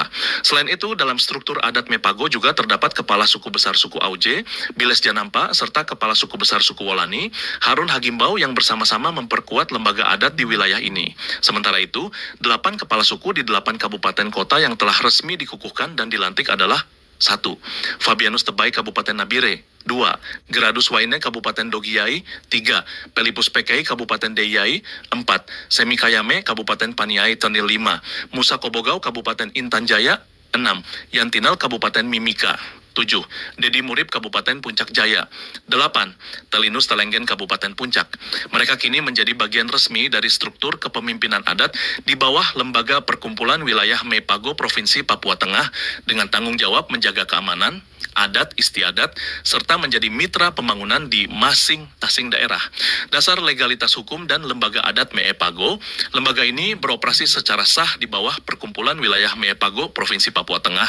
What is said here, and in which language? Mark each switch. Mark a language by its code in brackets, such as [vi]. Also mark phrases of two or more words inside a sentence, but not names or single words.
[id] Selain itu, dalam struktur adat Mepago juga terdapat Kepala Suku Besar Suku Auje, Biles Janampa, serta Kepala Suku Besar Suku Wolani, Harun Hagimbau yang bersama-sama memperkuat lembaga adat di wilayah ini. Sementara itu, 8 kepala suku di 8 kabupaten kota yang telah resmi dikukuhkan dan dilantik adalah 1. Fabianus Tebai Kabupaten Nabire. 2. Geradus Waine Kabupaten Dogiai. 3. Pelipus Pekai Kabupaten Deyai. 4. Semikayame Kabupaten Paniai Tenil 5. Musa Kobogau Kabupaten Intan Jaya. 6. Yantinal Kabupaten Mimika. 7. Dedi Murib Kabupaten Puncak Jaya. 8. Telinus Telenggen Kabupaten Puncak. Mereka kini menjadi bagian resmi dari struktur kepemimpinan adat di bawah Lembaga Perkumpulan Wilayah Mepago Provinsi Papua Tengah dengan tanggung jawab menjaga keamanan, adat istiadat, serta menjadi mitra pembangunan di masing-masing daerah. Dasar legalitas hukum dan lembaga adat Mepago, lembaga ini beroperasi secara sah di bawah Perkumpulan Wilayah Mepago Provinsi Papua Tengah